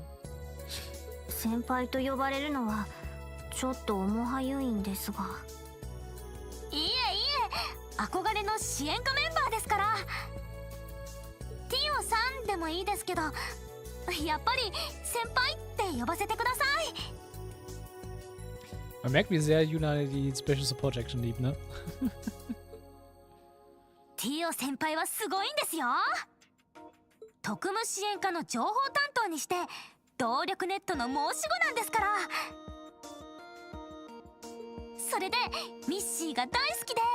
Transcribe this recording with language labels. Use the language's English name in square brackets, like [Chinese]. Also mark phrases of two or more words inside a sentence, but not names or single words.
[Japanese] 先輩と呼ばれるのはちょっと重はゆいんですが。いえいえ、憧れの支援課メンバーですから。ティオさんでもいいですけど、やっぱり先輩って呼ばせてください。 [German] Man merkt, wie sehr Yuna die [English] Special Support Action [German] liebt, ne? [Japanese] ティオ先輩はすごいんですよ。特務支援課の情報担当にして動力ネットの申し子なんですから。それでミッシーが大好きで。